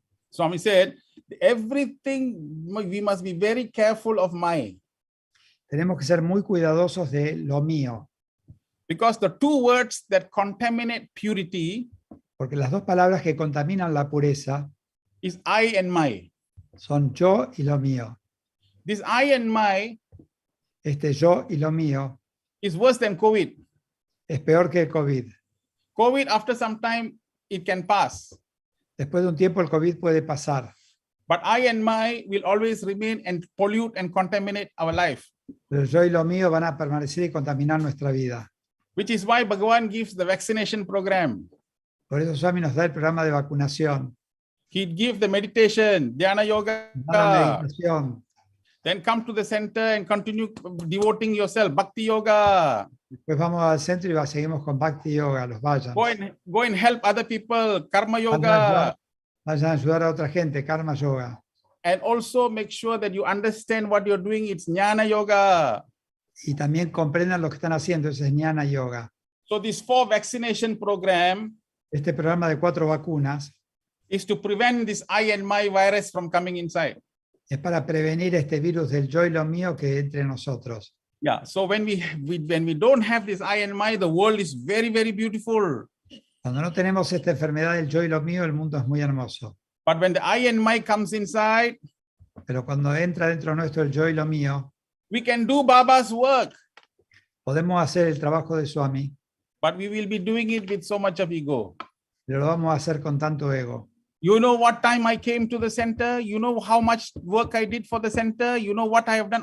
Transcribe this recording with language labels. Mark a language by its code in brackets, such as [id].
[en] Swami said, everything, we must be very careful of my. [es] Tenemos que ser muy cuidadosos de lo mío, [en] Because the two words that contaminate purity [es] porque las dos palabras que contaminan la pureza [en] is I and my. [es] son yo y lo mío. [en] This I and my [es] Este yo y lo mío [en] is worse than COVID. [es] es peor que el COVID. [en] COVID, after some time, it can pass. [es] Después de un tiempo el COVID puede pasar, [en] But I and my will always remain and pollute and contaminate our life. [es] pero el yo y lo mío van a permanecer y contaminar nuestra vida. [en] Which is why Bhagavan gives the vaccination program. [es] Por eso Swami nos da el programa de vacunación, [en] He gives the meditation, dhyana yoga. [es] nos da la meditación. [en] Then come to the center and continue devoting yourself, bhakti yoga. [es] Después vamos al centro y seguimos con Bhakti Yoga, los vayan. [en] Go and help other people, karma yoga. [es] Vayan a ayudar a otra gente, Karma Yoga. [en] And also make sure that you understand what you're doing. It's jnana yoga. [es] Y también comprendan lo que están haciendo, ese es Jnana Yoga. [en] So this 4 vaccination program [es] Este programa de 4 vacunas [en] is to prevent this I and my virus from coming inside. [es] es para prevenir este virus del yo y lo mío que entre nosotros. [en] Yeah. So when we don't have this I and my, the world is very, very beautiful. [es] Cuando no tenemos esta enfermedad del yo y lo mío, el mundo es muy hermoso. [en] But when the I and my comes inside, [es] Pero cuando entra dentro nuestro el yo y lo mío, [en] we can do Baba's work, [es] podemos hacer el trabajo de Swami, [en] but we will be doing it with so much of ego. [es] pero lo vamos a hacer con tanto ego. [en] You know what time I came to the center? You know how much work I did for the center? You know what I have done?